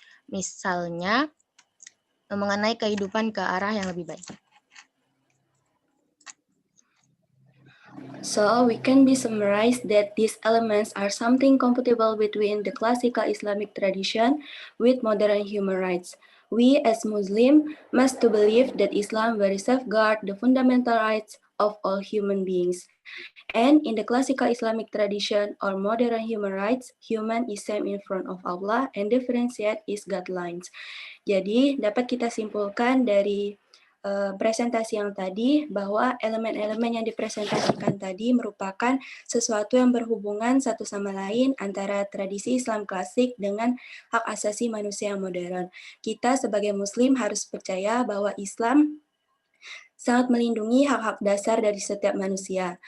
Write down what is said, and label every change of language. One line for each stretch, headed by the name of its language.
Indonesian: Misalnya mengenai kehidupan ke arah yang lebih baik.
English: So we can be summarized that these elements are something compatible between the classical Islamic tradition with modern human rights. We as Muslims must to believe that Islam will safeguard the fundamental rights of all human beings. And in the classical Islamic tradition or modern human rights, human is same in front of Allah and differentiate its guidelines.
Indonesian: Jadi dapat kita simpulkan dari presentasi yang tadi bahwa elemen-elemen yang dipresentasikan tadi merupakan sesuatu yang berhubungan satu sama lain antara tradisi Islam klasik dengan hak asasi manusia yang modern. Kita sebagai Muslim harus percaya bahwa Islam sangat melindungi hak-hak dasar dari setiap manusia.